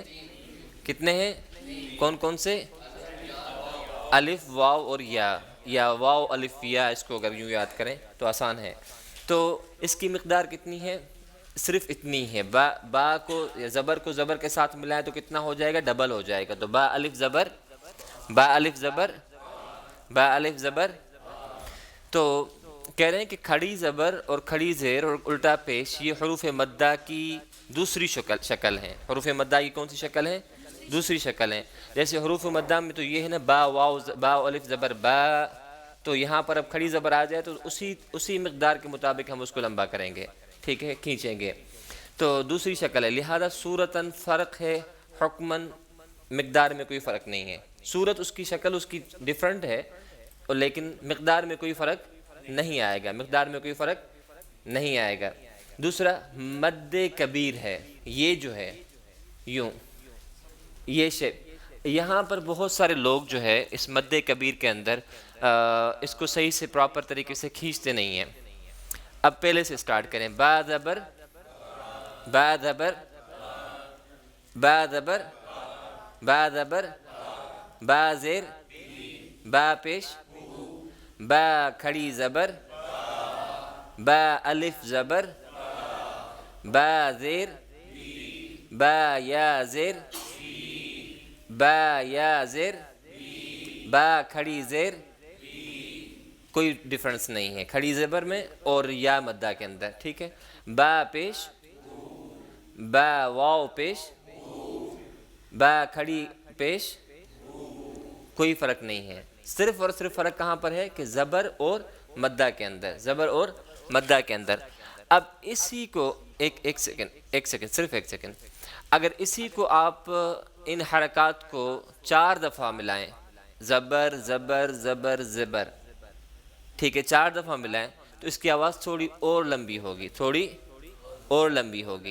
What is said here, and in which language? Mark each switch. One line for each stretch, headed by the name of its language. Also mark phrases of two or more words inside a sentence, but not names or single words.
Urdu: کتنے ہیں؟ کون کون سے؟ الف، واو اور یا واو الف یا. اس کو اگر یوں یاد کریں تو آسان ہے. تو اس کی مقدار کتنی ہے؟ صرف اتنی ہے. با کو زبر کو زبر کے ساتھ ملائیں تو کتنا ہو جائے گا؟ ڈبل ہو جائے گا. تو با الف زبر، با الف زبر، با الف زبر. تو کہہ رہے ہیں کہ کھڑی زبر اور کھڑی زیر اور الٹا پیش یہ حروف مدہ کی دوسری شکل ہیں. حروف مدہ کی کون سی شکل ہے؟ دوسری شکل ہے. جیسے حروف مدہ میں تو یہ ہے نا، با واو با الف زبر با. تو یہاں پر اب کھڑی زبر آ جائے تو اسی مقدار کے مطابق ہم اس کو لمبا کریں گے. ٹھیک ہے، کھینچیں گے. تو دوسری شکل ہے. لہذا صورتاً فرق ہے، حکماً مقدار میں کوئی فرق نہیں ہے. صورت اس کی شکل اس کی ڈیفرنٹ ہے، لیکن مقدار میں کوئی فرق نہیں آئے گا. مقدار میں کوئی فرق نہیں آئے گا. دوسرا مد کبیر ہے. یہ جو ہے یوں، یہ شیپ. یہاں پر بہت سارے لوگ جو ہے اس مد کبیر کے اندر اس کو صحیح سے پراپر طریقے سے کھینچتے نہیں ہیں. اب پہلے سے سٹارٹ کریں. با زبر، با زبر، با زبر، با زبر، با زیر، با پیش، با کھڑی زبر، با الف زبر، با زیر، با یا زیر، با یا زیر، با کھڑی زیر. کوئی ڈیفرنس نہیں ہے کھڑی زبر میں اور یا مدہ کے اندر. ٹھیک ہے. با پیش، با واو پیش، با کھڑی پیش، کوئی فرق نہیں ہے. صرف اور صرف فرق کہاں پر ہے؟ کہ زبر اور مدہ کے اندر، زبر اور مدہ کے اندر. اب اسی کو ایک سیکنڈ صرف ایک سیکنڈ. اگر اسی کو آپ ان حرکات کو 4 دفعہ ملائیں، زبر زبر زبر زبر، ٹھیک ہے، 4 دفعہ ملائیں تو اس کی آواز تھوڑی اور لمبی ہوگی، تھوڑی اور لمبی ہوگی.